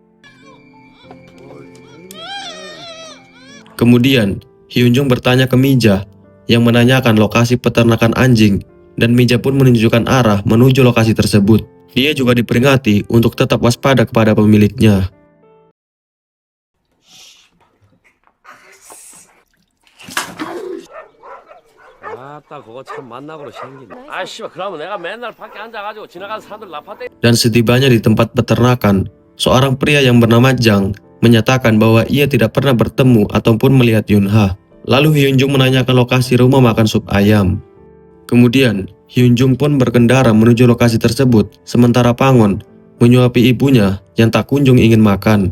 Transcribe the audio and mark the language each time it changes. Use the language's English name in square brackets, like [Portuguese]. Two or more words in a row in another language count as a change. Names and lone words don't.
[Indonesian] Kemudian, Hyunjung bertanya ke Mija yang menanyakan lokasi peternakan anjing, dan Mija pun menunjukkan arah menuju lokasi tersebut. Dia juga diperingati untuk tetap waspada kepada pemiliknya. [Korean] 아따 그거 참 만나고로 생기네. 아 씨발 그러면 내가 맨날 밖에 앉아가지고 지나가는 사람들 나파대. [Indonesian] Dan setibanya di tempat peternakan, seorang pria yang bernama Jang menyatakan bahwa ia tidak pernah bertemu ataupun melihat Hyunha. Lalu Hyunjung menanyakan lokasi rumah makan sup ayam. Kemudian, Hyunjung pun berkendara menuju lokasi tersebut, sementara Pangon menyuapi ibunya yang tak kunjung ingin makan.